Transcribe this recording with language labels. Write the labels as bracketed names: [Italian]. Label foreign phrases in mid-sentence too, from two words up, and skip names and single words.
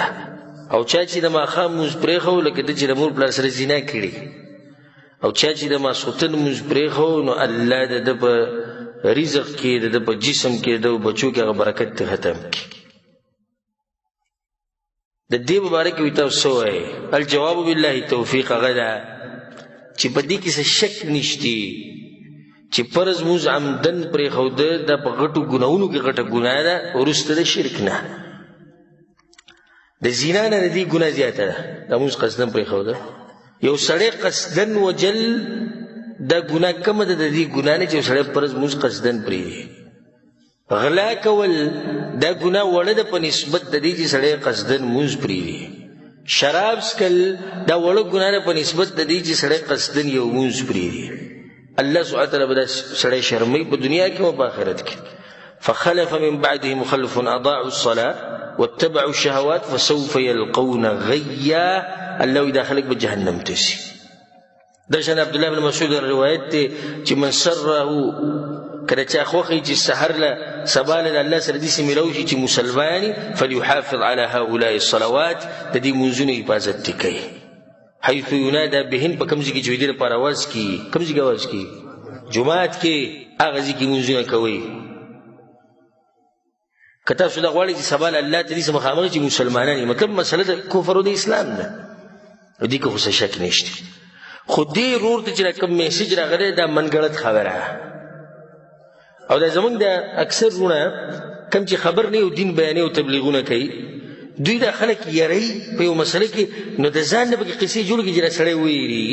[Pashto] او چا چې د ماښام مونځ پرېښو لکه ده چې د مور پلار سره زنا کړي. او چا چې د ماسخوتن مونځ پرېښو نو الله د ده په رزق کې د ده په جسم کې د ده بچو کې هغه برکت ته ختم کړي. د دې مبارک وي تاسو وایي [Arabic] الجواب بالله توفیق [Pashto] هغه ده چې په دې کې څه شک نشتی چې فرض مونځ عمدن پرېښوده دا په غټو ګناهونو کې غټه ګناه ده وروسته د شرک نه. د زنا نه د دې ګناه زیاته ده دا مونځ قصدن پرېښوده. یو سړی قصدن وجل دا ګناه کمه ده د دې ګناه نه چې یو سړی فرض مونځ قصدن پرېږدي. غلا کول دا ګناه وړه ده په نسبت د دې چې سړی قصدن مونځ پرېږدي. شراب څښل دا وړه ګناه ده په نسبت د دې چې سړی قصدن یو مونځ پرېږدي. الله [Arabic] سبحانه وتعالی [Pashto] به دا سړی شرموي په دنیا کې او په آخرت کې. [Arabic] فخلف من بعدهم خلف اضاعوا الصلاة واتبعوا الشهوات فسوف يلقون غيا. [Pashto] الله وی دا خلق به جهنم ته شي. دا شان عبدالله بن مسعود روایت دی چې من سره کله چا خوښي چې سحر له سبا له الله سره داسې میلاو شي چې مسلمان [Arabic] فليحافظ على هؤلاء الصلوات [Pashto] د دې منځونو حفاظت دې کوي. [Arabic] حيث ينادى بهن [Pashto] په کوم ځای کې چې دوی لپاره اواز کېږي. کوم ځای کې اواز کېږي؟ جومات کې هغه ځای کې منځونه کوئ. که تاسو دا غواړئ چې سبا له الله ته داسې مخامخ چې مسلمانان یې مطلب مسله د کفر او د اسلام ده دې کې خو څه شک نشته. خو دې ورور ته چې کوم میسیج راغلی دا منګړت خبره او دا زمونږ د اکثر وروڼه کوم چې خبر نه یو دین بیانوي او تبلیغونه کوي دوی دا خلک یری په یو مسله کې نو د ځان نه پکې قصې جوړ کړي چې دا سړی ویري.